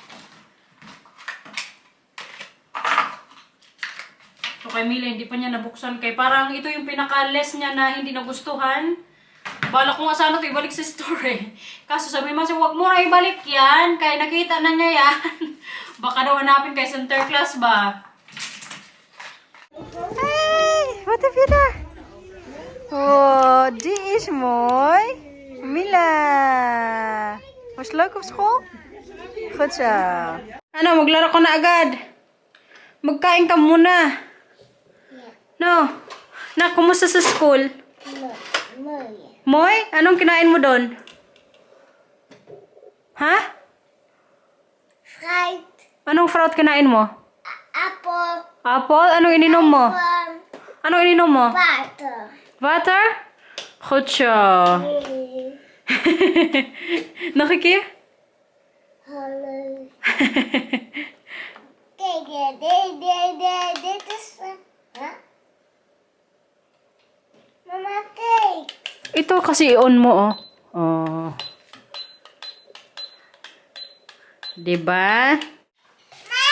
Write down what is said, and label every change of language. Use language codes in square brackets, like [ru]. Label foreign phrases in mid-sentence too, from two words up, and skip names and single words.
[tl] So kay Mila, hindi pa niya nabuksan. Kay parang ito yung pinaka-less niya na hindi nagustuhan. Balak ko nga sana ito ibalik sa store Kaso sabi mo siya, huwag mo na ibalik yan. Kaya nakita na niya yan. Baka daw hanapin kay Center Class ba? [nl] Hey, wat heb je daar? Oh, die is mooi. Mila. Was leuk op school? Goed zo. [tl] Maglaro ko na agad. Magkain ka muna. No. Kumusta sa school? Moy? Anong kinain mo doon? Ha? Fruit. Anong fruit kinain mo? Apple. Apple? Anong ininom mo? Anong ininom mo? Water. [nl] Water? Goed zo. Nog een keer? Hallo. Kijk, dit is... Huh? Mama, kijk. [tl] Ito kasi on mo, Oh. Diba?